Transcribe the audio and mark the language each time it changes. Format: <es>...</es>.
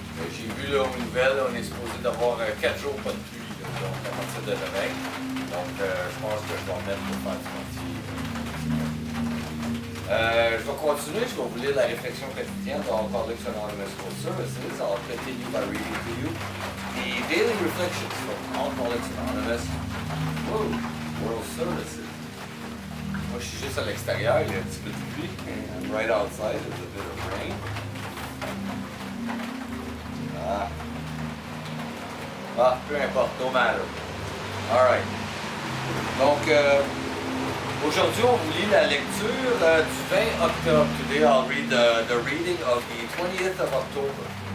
<fr>J'ai vu là aux nouvelles, on est supposé d'avoir 4 jours pas de pluie, là, donc à partir de demain. Donc je pense que je vais en mettre pour faire du mortier. Je vais continuer, je vais vous lire la réflexion quotidienne de Alcooliques Anonymes World Services.</fr> <en>I'll continue by reading to you the daily reflections from Alcooliques Anonymes World Services.</en> <fr>Moi je suis juste à l'extérieur, il y a un petit peu de pluie.</fr> <en>I'm right outside, there's a bit of rain.</en> <fr>Peu importe,</fr> <en>no matter. Alright.</en> <fr>Donc, aujourd'hui, on vous lit la lecture du 20 octobre.</fr> <en>Today, I'll read the reading of the 20th of October.</en>